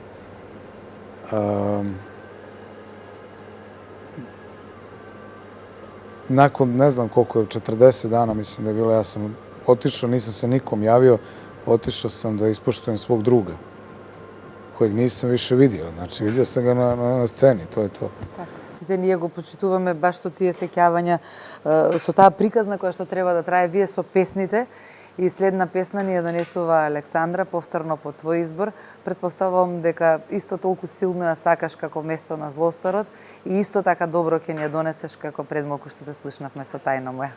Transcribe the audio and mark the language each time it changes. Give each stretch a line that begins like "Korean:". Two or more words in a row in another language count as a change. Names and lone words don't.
Serbian: Nakon, ne znam koliko je, 40 dana mislim da je bilo, ja sam otišao, nisam se nikom javio, otišao sam da ispoštujem svog druga, kojeg nisam više vidio. Значи, vidio sam ga na sceni, to je to.
Macedonian: Така, сите ние го почитуваме баш со тие сеќавања, со таа приказна која што треба да трае вие со песните. И следна песна ни ја донесува Александра, повторно по твој избор. Предпоставувам дека исто толку силно ја сакаш како место на злосторот и исто така добро ќе ни ја донесеш како пред малку што те слушнавме со тајна моја.